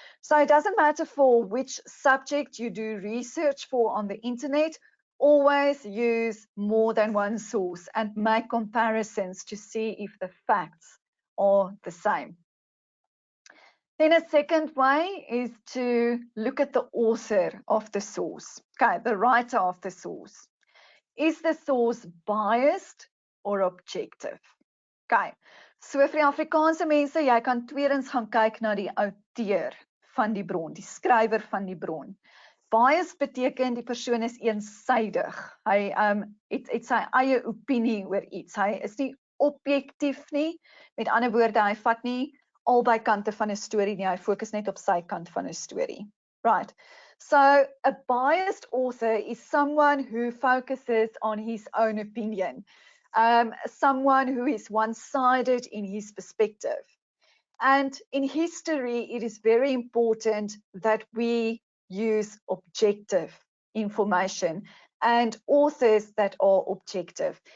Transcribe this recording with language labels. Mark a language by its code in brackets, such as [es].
[en] So it doesn't matter for which subject you do research for on the internet, always use more than one source and make comparisons to see if the facts are the same. Then a second way is to look at the author of the source, okay, the writer of the source. Is the source biased or objective? Okay, [af] So vir die Afrikaanse mense, jy kan tweedens gaan kyk na die outeur van die bron, die skrywer van die bron. Bias beteken die persoon is eensydig. Hy het sy eie opinie oor iets. Hy is nie objektief nie. Met ander woorde, hy vat nie albei kante van 'n storie nie. Hy fokus net op sy kant van 'n storie. [en] Right. So a biased author is someone who focuses on his own opinion. Someone who is one-sided in his perspective. And in history, it is very important that we use objective information and authors that are objective.